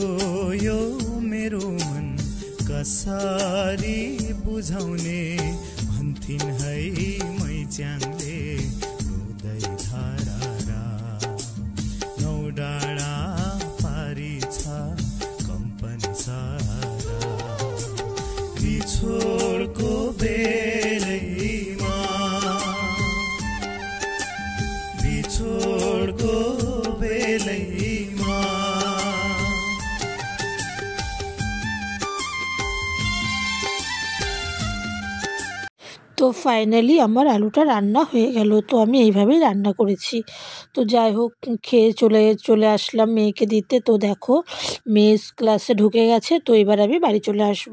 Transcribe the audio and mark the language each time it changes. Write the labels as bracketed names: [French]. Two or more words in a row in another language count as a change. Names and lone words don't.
[Nepali] यो मेरो मन कसरी बुझाउने, भन्थिन् है मैच्याङले रुदै धारा, नौ डाँडा पारी छ कम्पनी सारा, बिछोडको बेलैमा छोडको बेलैमा [Bangla] তো ফাইনালি আমার আলুটা রান্না হয়ে গেল। তো আমি এইভাবেই রান্না করেছি। তো যাই হোক, খেয়ে চলে আসলাম মেয়েকে দিতে। তো দেখো মেয়ে ক্লাসে ঢুকে গেছে, তো এবার আমি বাড়ি চলে আসব।